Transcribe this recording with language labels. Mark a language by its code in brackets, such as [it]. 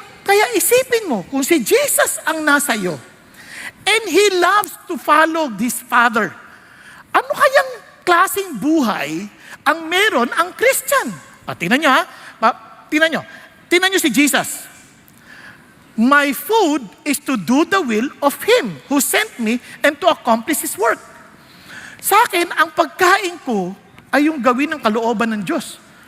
[tl] Kaya isipin mo, kung si Jesus ang nasa iyo, [en] and He loves to follow this Father, [tl] ano kayang klaseng buhay ang meron ang Christian? Tingnan nyo ha. Tingnan nyo si Jesus. [en] My food is to do the will of Him who sent me and to accomplish His work. [tl] Sa akin, ang pagkain ko ay yung gawin ng kalooban ng Diyos.